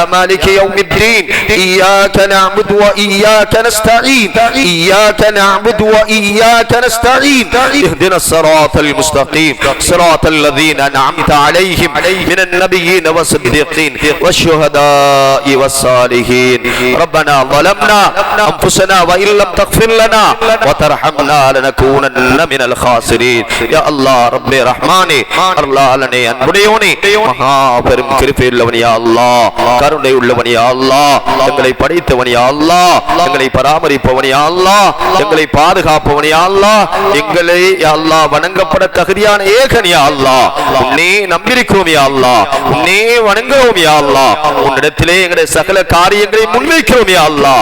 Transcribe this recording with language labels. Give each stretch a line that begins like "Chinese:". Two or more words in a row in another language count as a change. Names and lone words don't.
Arabic: مالك يوم الدين إياك نعبد وإياك نستعين إياك نعبد وإياك نستعين اهدنا الصراط المستقيم صراط الذين أنعمت عليهم من النبيين والصديقين والشهداء والصالحين ربنا ظلمنا أنفسنا وإن لم تغفر لنا وترحمنا لنكونن من الخاسرين يا الله رب رحماني
Tamil: அருளாளனே அன்புடையோனே மகா பெரும் கிருபையுள்ளவனே
Arabic: يا الله
Tamil: கருணை உள்ளவனே
Arabic: يا الله
Tamil: எங்களை படைத்தவனே
Arabic: يا الله
Tamil: எங்களை பராமரிப்பவனே
Arabic: يا الله
Tamil: எங்களை பாதுகாப்பவனே
Arabic: يا الله
Tamil: எங்களை
Arabic: يا الله
Tamil: வணங்கப்பட தகுதியான ஏகன்
Arabic: يا الله
Tamil: உன்னை நம்பியிருக்கிறோம்
Arabic: يا الله
Tamil: உன்னை வணங்குவோம்
Arabic: يا الله
Tamil: உன்னிடத்திலே எங்களுடைய சகல காரியங்களை முன்வைக்கிறோம்
Arabic: يا الله.